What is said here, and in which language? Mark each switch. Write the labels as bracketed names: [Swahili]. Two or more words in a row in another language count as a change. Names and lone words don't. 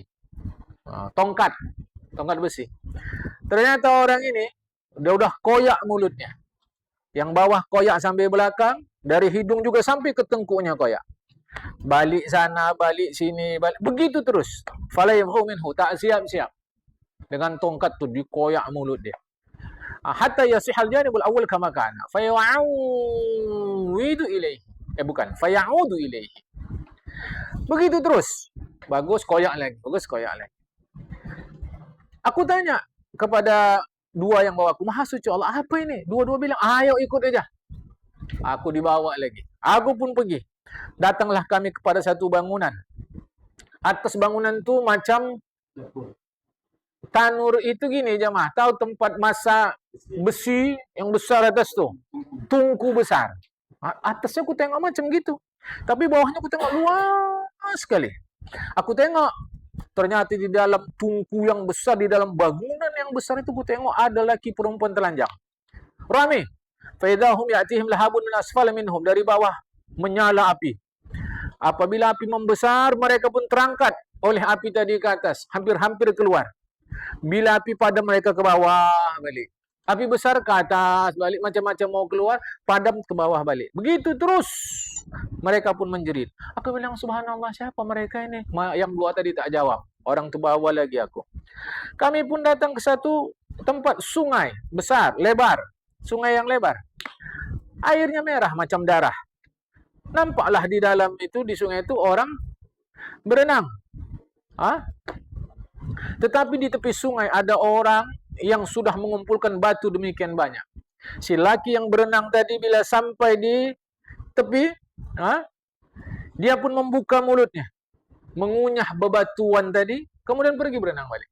[Malay] Tongkat besi. Ternyata orang ini dia udah koyak mulutnya. Yang bawah koyak sampai belakang, dari hidung juga sampai ke tengkuknya koyak. Balik sana, balik sini, balik. Begitu terus. [Arabic] فلا يمحو منه, [Malay] tak siap-siap. Dengan tongkat tu dikoyak mulut dia. [Arabic] حتى يصح الجانب الأول كما كان. فيعود إليه. فيعود إليه. [Malay] Begitu terus. Bagus koyak lagi, bagus koyak lagi. Aku tanya kepada dua yang bawa aku, "Maha suci Allah, apa ini?" Dua-dua bilang, "Ayo ikut aja." Aku dibawa lagi. Aku pun pergi. Datanglah kami kepada satu bangunan. Atas bangunan tu macam tanur itu gini jemaah. Tahu tempat masak besi yang besar atas tu? Tungku besar. Atasnya aku tengok macam gitu. Tapi bawahnya aku tengok luas sekali. Aku tengok ternyata di dalam tungku yang besar, di dalam bangunan yang besar itu aku tengok ada laki perempuan telanjang. Rame. [Arabic] فإذا هم يأتيهم لهب من أسفل منهم, [Malay] dari bawah menyala api. Apabila api membesar, mereka pun terangkat oleh api tadi ke atas, hampir-hampir keluar. Bila api padam, mereka ke bawah balik. Api besar ke atas balik, macam-macam mau keluar, padam ke bawah balik. Begitu terus. Mereka pun menjerit. Aku bilang, Subhanallah, siapa mereka ini? Yang dua tadi tak jawab. Orang tu bawa lagi aku. Kami pun datang ke satu tempat sungai besar, lebar. Sungai yang lebar. Airnya merah macam darah. Nampaklah di dalam itu, di sungai itu orang berenang. Tetapi di tepi sungai ada orang yang sudah mengumpulkan batu demikian banyak. Si laki yang berenang tadi bila sampai di tepi, dia pun membuka mulutnya, mengunyah bebatuan tadi, kemudian pergi berenang balik.